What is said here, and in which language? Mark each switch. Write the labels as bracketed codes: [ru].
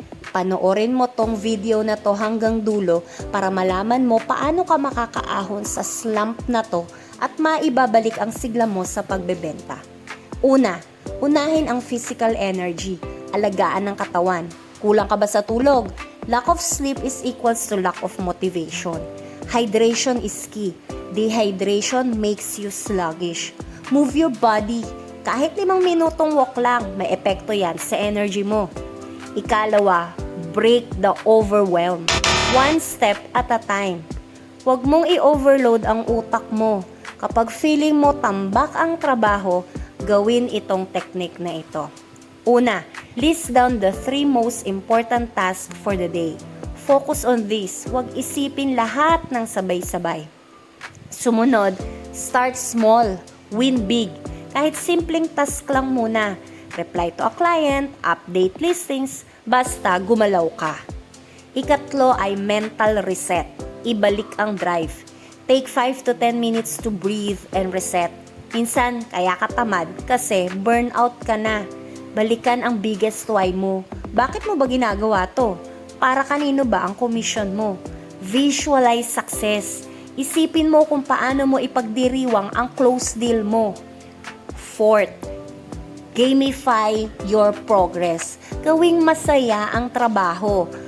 [tl] Panoorin mo tong video na to hanggang dulo para malaman mo paano ka makakaahon sa slump na to at maibabalik ang sigla mo sa pagbebenta. Una, unahin ang [en] physical energy, [tl] alagaan ng katawan. Kulang ka ba sa tulog? [en] Lack of sleep is equals to lack of motivation. Hydration is key. Dehydration makes you sluggish. Move your body. [tl] Kahit 5 minutong walk lang, may epekto yan sa energy mo. Ikalawa, [en] break the overwhelm. One step at a time. [tl] Huwag mong i-overload ang utak mo. Kapag feeling mo tambak ang trabaho, gawin itong technique na ito. Una, [en] list down the 3 most important tasks for the day. Focus on this. [tl] Huwag isipin lahat ng sabay-sabay. Sumunod, [en] start small, win big. [tl] Kahit simpleng task lang muna. [en] Reply to a client, update listings, [tl] basta gumalaw ka. Ikatlo ay mental reset. Ibalik ang drive. [en] Take 5 to 10 minutes to breathe and reset. [tl] Minsan, kaya ka tamad kasi burnout ka na. Balikan ang [en] biggest why [tl] mo. Bakit mo ba ginagawa to? Para kanino ba ang commission mo? [en] Visualize success. [tl] Isipin mo kung paano mo ipagdiriwang ang close deal mo. [en] Fourth, gamify your progress. [tl] Gawing masaya ang trabaho.